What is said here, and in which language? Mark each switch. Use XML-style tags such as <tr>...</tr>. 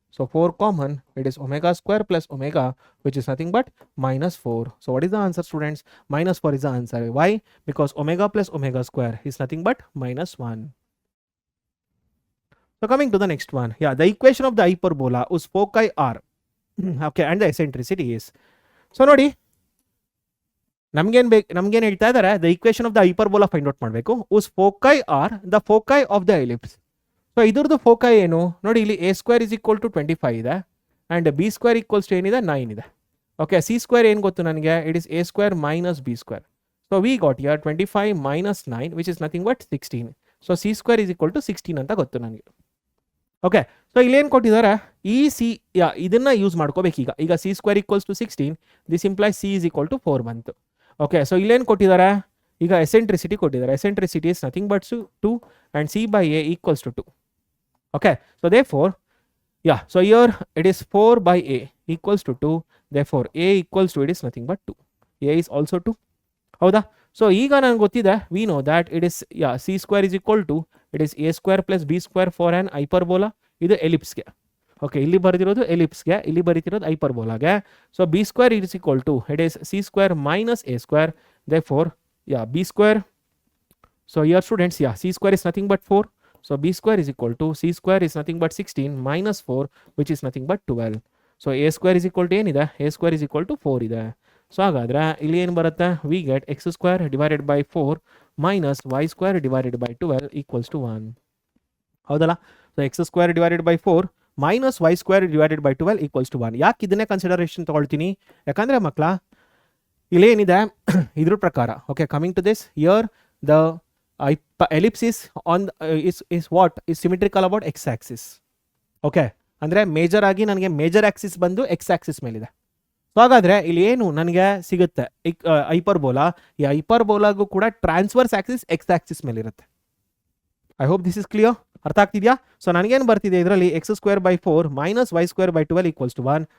<en>So 4 common, it is omega square plus omega, which is nothing but -4. So what is the answer, students? -4 is the answer. Why? Because omega plus omega square is nothing but -1. So coming to the next one, yeah, the equation of the hyperbola whose foci are, okay, and the eccentricity is. So</en> <kn>ನೋಡಿ, ನಮ್ಗೇನು ಹೇಳ್ತಾ ಇದ್ದಾರೆ,</kn> <en>the equation of the hyperbola find out</en> <kn>ಮಾಡಬೇಕು.</kn> <en>whose foci are the foci of the ellipse. So</en> <kn>ಇದ್ರದ್ದು</kn> <en>foci</en> <kn>ಏನು ನೋಡಿ, ಇಲ್ಲಿ</kn> <en>a² is equal to 25</en> <kn>ಇದೆ,</kn> <en>and b² equals to</en> <kn>ಏನಿದೆ, 9 ಇದೆ.</kn> <en>okay, c²</en> <kn>ಏನು ಗೊತ್ತು ನನಗೆ,</kn> <en>it is a² minus b². So we got here 25 minus 9, which is nothing but 16. So c² is equal to 16</en> <kn>ಅಂತ ಗೊತ್ತು ನನಗೆ. ಓಕೆ, ಸೊ ಇಲ್ಲೇನು ಕೊಟ್ಟಿದ್ದಾರೆ, ಈ ಸಿ ಇದನ್ನು ಯೂಸ್ ಮಾಡ್ಕೋಬೇಕೀಗ. ಈಗ</kn> <en>c square equals to 16, this implies c is equal to 4</en> <kn>ಬಂತು.</kn> <en>okay, so</en> <kn>ಇಲ್ಲೇನು ಕೊಟ್ಟಿದ್ದಾರೆ, ಈಗ</kn> <en>eccentricity</en> <kn>ಕೊಟ್ಟಿದ್ದಾರೆ.</kn> <en>Eccentricity is nothing but 2 and c by a equals to 2. Okay, so therefore so here it is 4 by a equals to 2, therefore a equals to it is nothing but 2. a is also 2.</en> <kn>ಹೌದಾ?</kn> <en>so</en> <kn>ಈಗ ನನಗೆ ಗೊತ್ತಿದೆ,</kn> <en>we know that it is c square is equal to it is a square plus b square for an hyperbola.</en> <kn>ಇದು ಎಲಿಪ್ಸ್ಗೆ. Okay, ಇಲ್ಲಿ ಬರೆದಿರೋದು ಎಲಿಪ್ಸ್ಗೆ, ಇಲ್ಲಿ ಬರೀತಿರೋದು ಹೈಪರ್ಬೋಲಾಗೆ.</kn> <en>So b square is equal to it is c square minus a square, therefore b square. So here students, c square is nothing but 4. So b square is equal to c square is nothing but 16 minus 4, which is nothing but 12. So a square is equal to</en> <kn>ಏನಿದೆ,</kn> <en>a square is equal to 4</en> <kn>ಇದೆ. So ಹಾಗಾದರೆ ಇಲ್ಲಿ ಏನು ಬರುತ್ತೆ,</kn> <en>we get x square divided by 4 minus y square divided by 12 equals to 1.</en> <kn>ಹೌದಲ್ಲ?</kn> <en>So x square divided by 4 minus y square divided by 12 equals to 1.</en> <kn>ಯಾಕೆ ಇದನ್ನೇ consideration ತೊಗೊಳ್ತೀನಿ, ಯಾಕಂದರೆ ಮಕ್ಕಳ ಇಲ್ಲೇನಿದೆ ಇದ್ರ ಪ್ರಕಾರ.</kn> <en>Okay, coming to this, here the ellipse is on is what is symmetrical about x axis.</en> <kn>Okay, ಅಂದರೆ major ಆಗಿ ನನಗೆ ಮೇಜರ್ ಆಕ್ಸಿಸ್ ಬಂದು x ಆಕ್ಸಿಸ್ ಮೇಲಿದೆ. ಸೊ ಹಾಗಾದರೆ ಇಲ್ಲಿ ಏನು ನನಗೆ ಸಿಗುತ್ತೆ, ಹೈಪರ್ಬೋಲಾ. ಈ ಹೈಪರ್ಬೋಲಾಗೂ ಕೂಡ transverse Axis x Axis ಮೇಲಿರುತ್ತೆ.</kn> <en>I hope this is clear.</en> <kn>ಅರ್ಥ ಆಗ್ತಿದೆಯಾ?</kn> <en>so</en> <kn>ನನಗೇನು ಬರ್ತಿದೆ ಇದರಲ್ಲಿ,</kn> <en>x square by 4 minus y square by 12 equals to 1.</en>